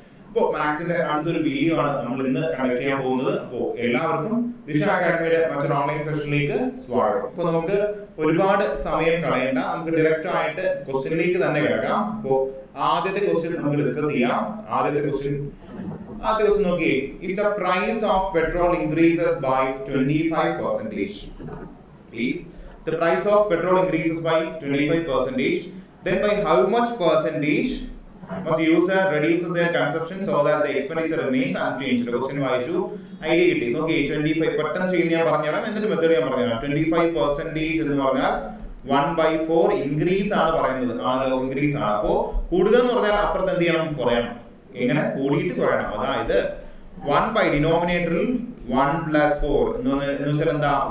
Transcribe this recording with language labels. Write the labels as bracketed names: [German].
[Malayalam] അപ്പോൾ മാത്സിന്റെ അടുത്തൊരു വീഡിയോ ആണ് നമ്മൾ ഇന്ന് കണ്ടക്ട് ചെയ്യാൻ പോകുന്നത്. അപ്പോൾ എല്ലാവർക്കും ദിശ അക്കാഡമിയുടെ മറ്റൊരു ഓൺലൈൻ സെഷനിലേക്ക് സ്വാഗതം. അപ്പോൾ നമുക്ക് ഒരുപാട് സമയം കളയണ്ട, നമുക്ക് ഡയറക്റ്റ് ആയിട്ട് ക്വസ്റ്റ്യനിലേക്ക് തന്നെ കിടക്കാം. അപ്പോൾ ആദ്യത്തെ ക്വസ്റ്റ്യൻ നമുക്ക് ഡിസ്കസ് ചെയ്യാം. ആദ്യത്തെ ക്വസ്റ്റ്യൻ നോക്കിയേ. [English] If the price of petrol increases by 25%, if the price of petrol increases by 25%, then by how much percentage must user reduces their consumption so that the expenditure remains unchanged? [Malayalam] Question വായിച്ചു, idea കിട്ടി. നോക്കി, 25 പെട്ടെന്ന് ചെയ്യുന്ന ഞാൻ പറഞ്ഞുതരാം, എന്നിട്ട് method ഞാൻ പറഞ്ഞുതരാം. 25% എന്ന് പറഞ്ഞാൽ 1/4 ഇൻക്രീസ് ആണ് പറയുന്നത്. ഇൻക്രീസ് ആണ്. അപ്പോ കൂടുക എന്ന് പറഞ്ഞാൽ അപ്പുറത്ത് എന്ത് ചെയ്യണം? കുറയണം. എങ്ങനെ? കൂടിയിട്ട് കുറയണം. അതായത് 1 by ഡിനോമിനേറ്ററിൽ 1 + 4 എന്ന് വെച്ചാൽ എന്താ?